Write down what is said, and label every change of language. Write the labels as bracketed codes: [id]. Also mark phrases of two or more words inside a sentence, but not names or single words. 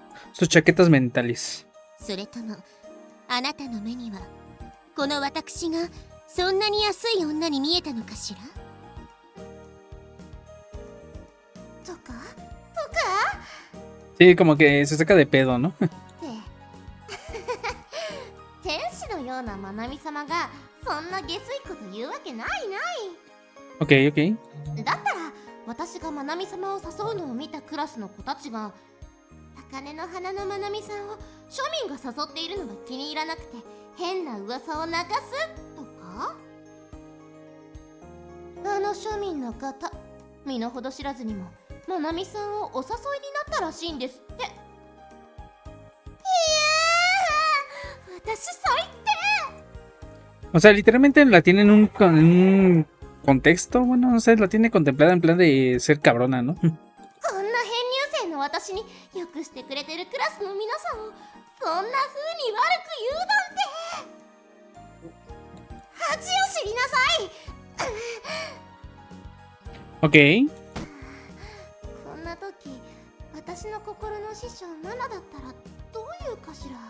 [es] Sus chaquetas mentales. Sí, como que se saca de pedo, ¿no? Ok, ok. [ja] 私がまなみ様を誘うのを見たクラスの子たちが高嶺の花のまなみさんを庶民が誘っているのが気に入らなくて変な噂を流すとか、あの庶民の方身の程知らずにもまなみさんをお誘いになったらしいんですって。いやー、私最低。 [es] O sea, literalmente la tienen en un contexto, bueno, no sé, la tiene contemplada en plan de ser cabrona, ¿no? [ja] こんな編入生の私によくしてくれてるクラスの皆さんをそんな風に悪く言うなんて。恥を知りなさい。 [es] Ok. [ja] こんな時私の心の師匠マナだったらどういうかしら。